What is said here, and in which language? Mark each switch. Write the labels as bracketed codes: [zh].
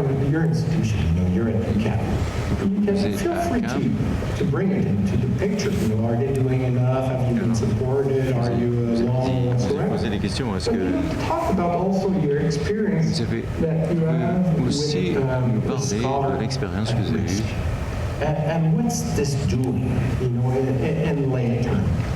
[en] Your institution, you're at UCAP. You can feel free to bring it into the picture. Are they doing enough? Have you been supported? Are you alone? [fr] Poser des questions. Est-ce que [en] talk about also your experience [fr] vous avez aussi nous parler de l'expérience que vous avez eue? [en] And what's this doing, in lay terms?